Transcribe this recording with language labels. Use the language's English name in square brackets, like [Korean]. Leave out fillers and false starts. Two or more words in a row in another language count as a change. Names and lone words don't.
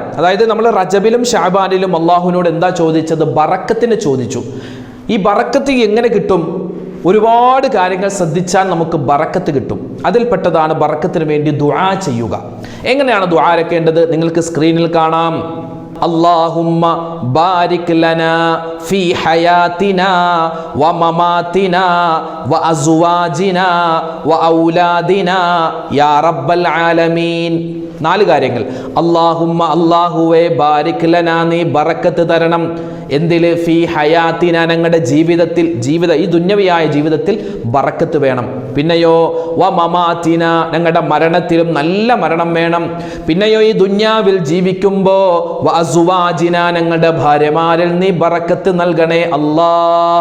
[Malayalam] അതായത് നമ്മൾ റജബിലും ശഅബാനിലും അള്ളാഹുവിനോട് എന്താ ചോദിച്ചത്? ബറക്കത്തിന് ചോദിച്ചു. ഈ ബറക്കത്ത് എങ്ങനെ കിട്ടും? ഒരുപാട് കാര്യങ്ങൾ ശ്രദ്ധിച്ചാൽ നമുക്ക് ബറക്കത്ത് കിട്ടും. അതിൽപ്പെട്ടതാണ് ബറക്കത്തിന് വേണ്ടി ദുആ ചെയ്യുക. എങ്ങനെയാണ് ദുആ രക്കേണ്ടത്? നിങ്ങൾക്ക് സ്ക്രീനിൽ കാണാം. [Arabic] اللهم بارك لنا في حياتنا ومماتنا وأزواجنا وأولادنا يا رب العالمين. [Malayalam] 4 കാര്യങ്ങൾ. അല്ലാഹുമ്മ, അല്ലാഹുവേ, [Arabic] بارك لنا, [Malayalam] നീ ബറക്കത്ത് തരണം. എന്തില്? [Arabic] في حياتنا, [Malayalam] ഞങ്ങളുടെ ജീവിതത്തിൽ, ഈ ദുന്യവിയായ ജീവിതത്തിൽ ബറക്കത്ത് വേണം. പിന്നെയോ [Arabic] ومماتنا, [Malayalam] ഞങ്ങളുടെ മരണത്തിലും നല്ല മരണം വേണം. പിന്നെയോ ഈ ദുന്യാവിൽ ജീവിക്കുമ്പോൾ [Arabic] وأزواجنا, [Malayalam] ഞങ്ങളുടെ ഭാര്യമാരിൽ നീ ബറക്കത്ത് നൽകണേ അല്ലാഹ്.